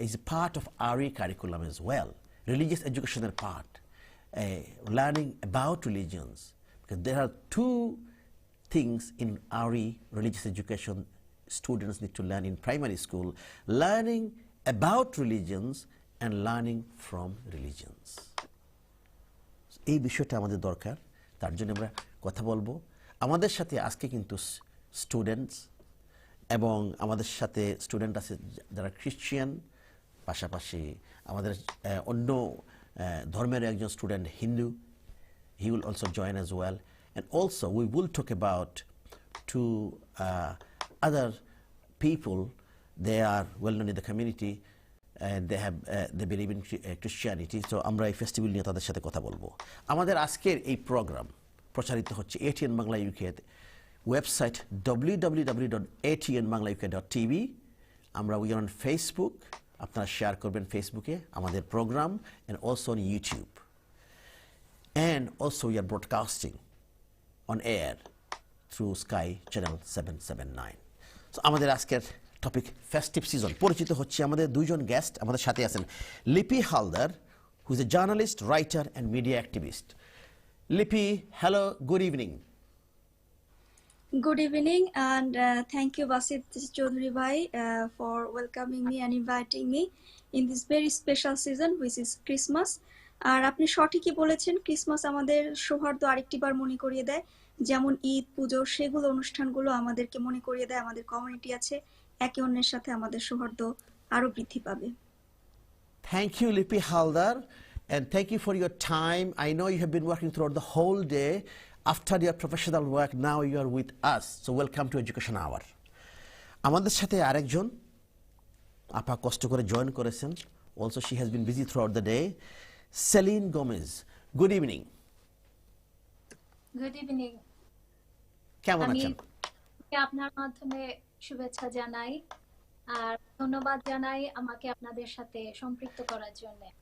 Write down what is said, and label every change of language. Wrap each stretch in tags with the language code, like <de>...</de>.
<en>Is a part of our curriculum as well, religious এডুকেশনের part, learning about religions. Because there are two things in RE, religious education, students need to learn in primary school: learning about religions and learning from religions.</en> <bn>এই বিষয়টা আমাদের দরকার, তার জন্য আমরা কথা বলবো। আমাদের সাথে আজকে কিন্তু স্টুডেন্টস এবং আমাদের সাথে স্টুডেন্ট আছে যারা খ্রিস্টান, পাশাপাশি আমাদের অন্য ধর্মের একজন student Hindu,</bn> <en>he will also join as well. And also we will talk about two other people. They are well known in the community and they believe in Christianity.</en> <bn>So আমরা এই ফেস্টিভ্যাল নিয়ে তাদের সাথে কথা বলবো। আমাদের আজকের এই প্রোগ্রাম প্রচারিত হচ্ছে ATN Bangla UK website www.atnbanglauk.tv।</bn> <en>আমরা we are on Facebook,</en> <bn>আপনারা শেয়ার করবেন ফেসবুকে আমাদের programme,</bn> <en>and also on YouTube. And also we are broadcasting on air through Sky Channel 779.</en> <bn>So আমাদের আজকের টপিক ফেস্টিভ সিজন। পরিচিত হচ্ছে আমাদের দুইজন গেস্ট আমাদের সাথে আছেন।</bn> <en>Lipi Haldar, who is a journalist, writer and media activist. Lipi, hello, good evening. Good evening, and thank you, Basit Chaudhary Bhai, for welcoming me and inviting me in this very special season, which is Christmas.</en> <bn>আর আপনি সঠিকই বলেছেন, Christmas আমাদের সৌহার্দ্য আরেকটিবার মনে করিয়ে দেয়। যেমন ঈদ, পুজো, সেগুলো অনুষ্ঠানগুলো আমাদেরকে মনে করিয়ে দেয় আমাদের কমিউনিটি আছে, একে অন্যের সাথে আমাদের সৌহার্দ্য আরো বৃদ্ধি পাবে।</bn> <en>Thank you, Lipi Haldar, and thank you for your time. I know you have been working throughout the whole day. After your professional work, now you are with us. So welcome to Education Hour.</en> <bn>আমাদের সাথে আরেকজন আপা কষ্ট করে join করেছেন।</bn> <en>Also she has been busy throughout the day. Celine Gomez, good evening. Good evening.</en> <bn>কেমন আছেন? আমি আপনার মাধ্যমে শুভেচ্ছা জানাই আর ধন্যবাদ জানাই আমাকে আপনাদের সাথে সম্পৃক্ত করার জন্য।</bn>